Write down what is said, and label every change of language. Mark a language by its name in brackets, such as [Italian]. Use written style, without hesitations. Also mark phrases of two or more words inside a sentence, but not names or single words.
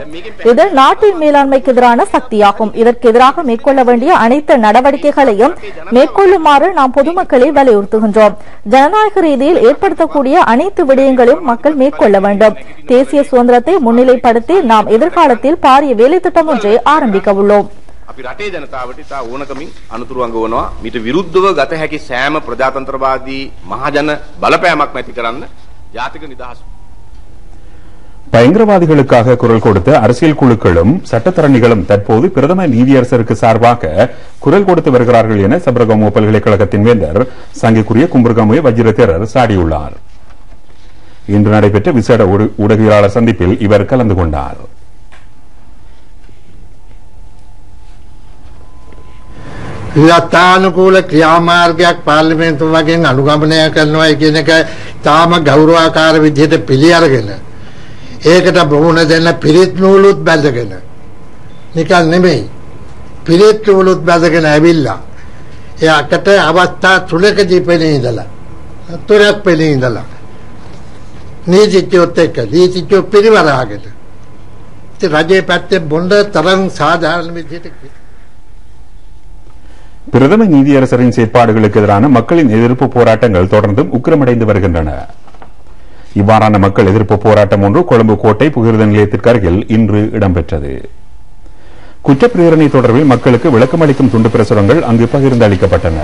[Tamil] இது நாட்டின் மேலாண்மைக்கு எதிரான சக்தியாகும். இதற்கு எதிராக மேற்கொள்ள வேண்டிய அனைத்து நடவடிக்கைகளையும் மேற்கொள்ளுமாறு நாம் பொதுமக்களை வலியுறுத்துகின்றோம். ஜனநாயக ரீதியில் ஏற்படுத்தக்கூடிய அனைத்து விடயங்களையும் மக்கள் மேற்கொள்ள வேண்டும். தேசிய சுதந்திரத்தை முன்னிலைப்படுத்தி நாம் எதிர்காலத்தில் பாரிய வேலை திட்டம் ஒன்றை ஆரம்பிக்க உள்ளோம். [Sinhala] අපි රටේ ජනතාවට ඉතා ඕනකමින් අනුතුරු අඟවනවා මීට විරුද්ධව ගත හැකි සෑම ප්‍රජාතන්ත්‍රවාදී මහජන බලපෑමක් නැති කරන්න ජාතික නිදහස් [Tamil] பயங்கரவாதிகளுக்காக குரல் கொடுத்த அரசியல் குழுக்களும் சட்டத்தரணிகளும் தற்போது பிரதம நீதியரசருக்கு சார்பாக குரல் கொடுத்து வருகிறார்கள் என சபரகமு பல்கலைக்கழகத்தின் வேந்தர் சங்கைக்குரிய கும்பர்கமுய வஜ்ரதேரர் சாடியுள்ளார். இன்று நடைபெற்ற விசேட ஊடகவியலாளர் சந்திப்பில் இவர் கலந்து கொண்டார். [Sinhala] ක්‍රියාත්මක ක්‍රියාමාර්ගයක් පාර්ලිමේන්තුව වගේ අනුගමනය කරනවා කියන එක තාම ගෞරවාකාර විදිහට පිළි අරගෙන ඒකට බොහොම දෙන්න පිරිත් නූලුත් බැඳගෙන නිකන් නෙමෙයි පිරිත් නූලුත් බැඳගෙන ඇවිල්ලා එයාකට අවස්ථා තුනකදී පෙනී ඉඳලා තුනක් පෙනී ඉඳලා නීතිඥයොත් එක්ක නීතිඥයෝ පිරිවරාගෙන ඉතින් රජයේ පැත්තේ බොණ්ඩ තරම් සාධාරණ විදිහට [Tamil] பிரதம நீதியரசரின் செயற்பாடுகளுக்கு எதிரான மக்களின் எதிர்ப்பு போராட்டங்கள் தொடர்ந்தும் உக்கிரமடைந்து வருகின்றன. இவ்வாறான மக்கள் எதிர்ப்பு போராட்டம் ஒன்று கொழும்பு கோட்டை புகிர்த நிலையத்திற்கு அருகில் இன்று இடம்பெற்றது. குற்றப்பிரேரணை தொடர்பில் மக்களுக்கு விளக்கமளிக்கும் துண்டு பிரசுரங்கள் அங்கு பகிர்ந்து அளிக்கப்பட்டன.